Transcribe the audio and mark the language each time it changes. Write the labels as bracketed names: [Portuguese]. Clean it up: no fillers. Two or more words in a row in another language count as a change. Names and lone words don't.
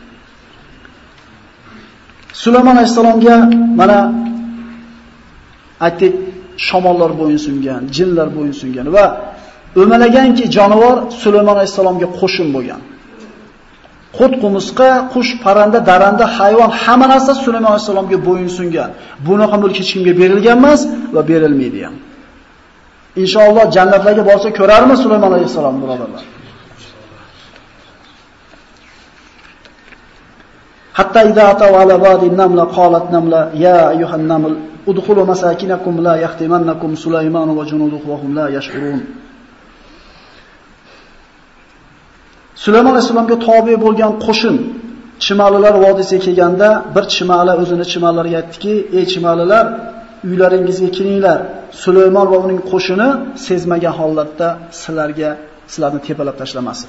[Uzbek] Sulaymon alayhisalomga mana aytdik, shamollar bo'yinsungan, jinlar bo'yinsungan va o'malaganki jonivor Sulaymon alayhisalomga qo'shin bo'lgan. Qut qumusqa, qush, parranda, daranda, hayvon hamma narsa Sulaymon alayhisalomga bo'yinsungan. Bunaqa mulk hech kimga berilgan emas va berilmaydi ham. Inshaalloh jannatlarga borsa ko'rarmi Sulaymon alayhisalom birodarlar? [Arabic] حتى إذا أتوا على واد النمل قالت نملة يا أيها النمل ادخلوا مساكنكم لا يحطمنكم سليمان وجنوده وهم لا يشعرون. [Uzbek] Sulaymon alayhisalomga tobe bo'lgan qo'shin chimalilar vodiysiga kelganda bir chimali o'zini chimallariga aytdiki, "Ey chimalilar, uylaringizga kelinglar. Sulaymon va uning qo'shini sezmagan holatda sizlarni tepalab tashlamasin."